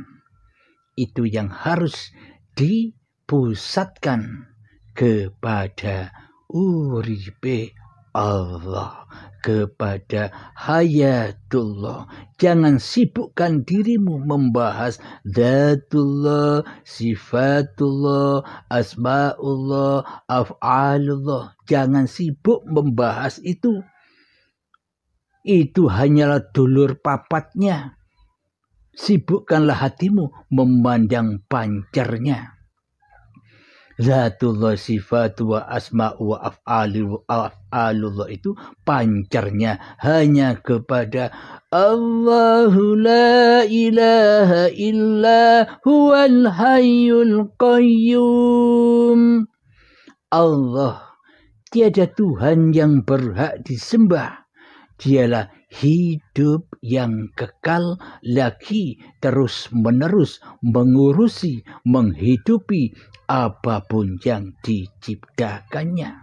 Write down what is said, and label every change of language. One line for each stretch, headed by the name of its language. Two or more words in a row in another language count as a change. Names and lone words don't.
Indonesian: Itu yang harus dipusatkan kepada uripe Allah, kepada hayatullah. Jangan sibukkan dirimu membahas zatullah, sifatullah, asma'ullah, af'alullah. Jangan sibuk membahas itu. Itu hanyalah
Javanese: dulur papatnya.
Indonesian: Sibukkanlah hatimu memandang pancarnya.
Arabic: ذات الله، صفات وأسماء وأفعال الله
Indonesian: itu pancarnya hanya kepada
Arabic: الله لا إله إلا هو الحي القيوم.
Indonesian: Allah, tiada Tuhan yang berhak disembah. Dialah hidup yang kekal lagi terus-menerus mengurusi, menghidupi apapun yang diciptakannya.